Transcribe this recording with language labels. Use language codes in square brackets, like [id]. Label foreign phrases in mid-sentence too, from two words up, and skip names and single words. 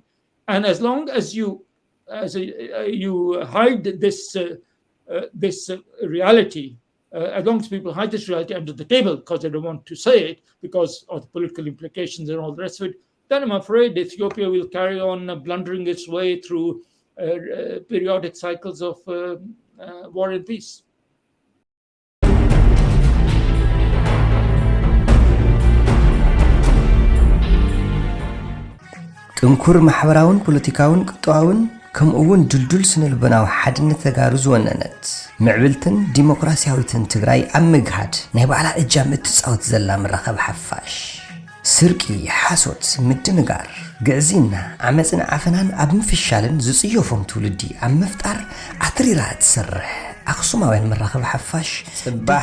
[en] And as long as you hide this reality, as long as people hide this reality under the table because they don't want to say it because of the political implications and all the rest of it, then I'm afraid Ethiopia will carry on blundering its way through periodic cycles of war and peace. [ti] ጥንኩር ማሕበራውን ፖለቲካውን ቅጥዋውን ከምኡውን ድልዱል ስነልቦናዊ ሓድነት ተጋሩ ዝወነነት ምዕብልትን ዲሞክራሲያዊትን ትግራይ ኣብ ምግሃድ ናይ ባዕላ እጃም እትፃወት ዘላ መራኸቢ ሓፋሽ ስርቂ ሓሶት ምድንጋር ግዕዚና ዓመፅን ዓፈናን ኣብ ምፍሻልን ዝፅዮፎም ትውልዲ ኣብ መፍጣር ኣትሪራ ትሰርሕ ኣኽሱማውያን መራኸቢ ሓፋሽ ጽባሕ